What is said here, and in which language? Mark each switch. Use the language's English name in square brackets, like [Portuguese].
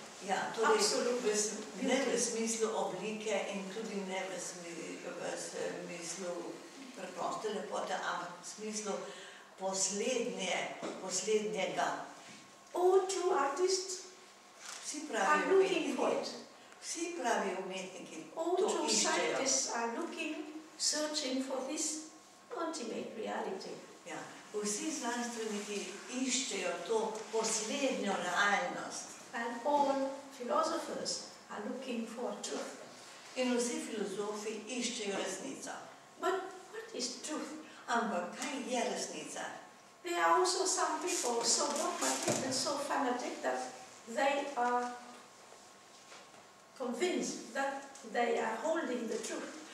[Slovenian] Ja, torej ne v smislu oblike in tudi ne v smislu preproste lepote, ampak v smislu poslednjega. [English] All true artists are looking for it. [Slovenian] Vsi pravi umetniki [English] All [Slovenian] to [English] true scientists are looking searching for this ultimate reality. [Slovenian] Ja. Vsi znanstveniki iščejo to poslednjo realnost. [English] And all philosophers are looking for truth. [Slovenian] In vsi filozofi iščejo resnico. [English] But what is truth? [Slovenian] Ampak kaj je resnica? [English] There are also some people so dogmatic and so fanatic that they are convinced that they are holding the truth.